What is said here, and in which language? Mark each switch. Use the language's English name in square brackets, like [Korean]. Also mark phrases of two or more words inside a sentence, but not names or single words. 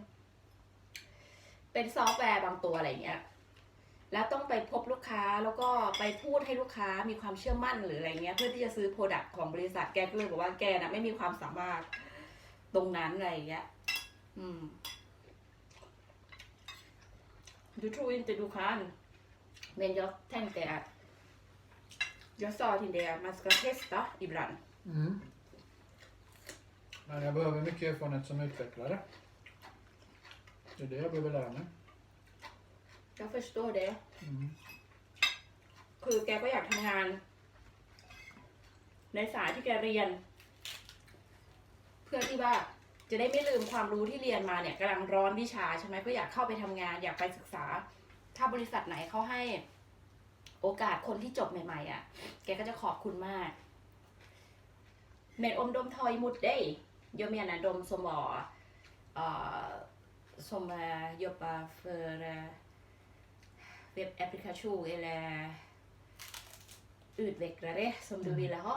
[Thai] เป็นซอฟต์แวร์บางตัวอะไรเงี้ยแล้วต้องไปพบลูกค้าแล้วก็ไปพูดให้ลูกค้ามีความเชื่อมั่นหรืออะไรเงี้ยเพื่อที่จะซื้อโปรดักของบริษัทแกก็เลยบอกว่าแกน่ะไม่มีความสามารถตรงนั้นอะไรเงี้ย [Swedish] Du tror inte du kan. Men jag tänkte att jag sa till dig att man ska testa ibland. Mm. Men jag behöver mycket erfarenhet som utvecklare. Det är det jag behöver lära mig. Jag förstår det. Mm. [Thai] คือแกก็อยากทำงาน ในสายที่แกเรียน เพื่อที่ว่าจะได้ไม่ลืมความรู้ที่ เรียนมาเนี่ยกำลังร้อนวิชาใช่ไหมก็อยากเข้าไปทำงานอยากไปศึกษา ถ้าบริษัทไหนเขาให้โอกาสคนที่จบใหม่ๆอ่ะแกก็จะขอบคุณมาก [Swedish] Men om de tar emot dig, jag menar de som var som jobbar för webbapplikation eller utvecklare som du ville ha,